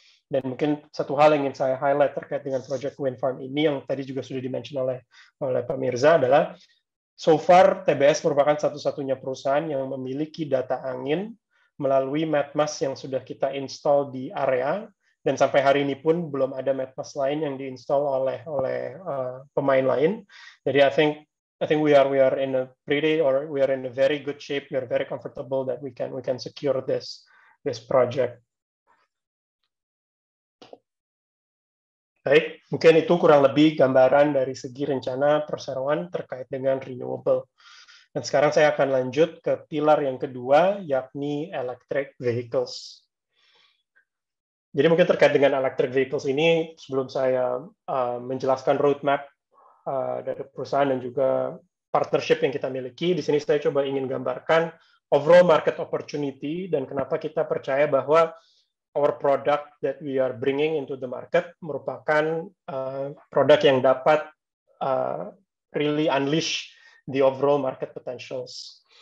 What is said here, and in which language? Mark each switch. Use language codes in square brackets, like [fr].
[id] Dan mungkin satu hal yang ingin saya highlight terkait dengan project wind farm ini yang tadi juga sudah di-mention oleh Pak Mirza adalah so far TBS merupakan satu-satunya perusahaan yang memiliki data angin melalui MatMas yang sudah kita install di area, dan sampai hari ini pun belum ada MatMas lain yang diinstal oleh pemain lain. [en] Jadi I think we are in a very good shape. We are very comfortable that we can secure this project. [id] Baik, mungkin itu kurang lebih gambaran dari segi rencana perseroan terkait dengan renewable. Dan sekarang saya akan lanjut ke pilar yang kedua, yakni electric vehicles. Jadi mungkin terkait dengan electric vehicles ini, sebelum saya menjelaskan roadmap dari perusahaan dan juga partnership yang kita miliki, di sini saya coba ingin gambarkan overall market opportunity dan kenapa kita percaya bahwa [en] our product that we are bringing into the market [id] merupakan produk yang dapat [en] really unleash the overall market potentials.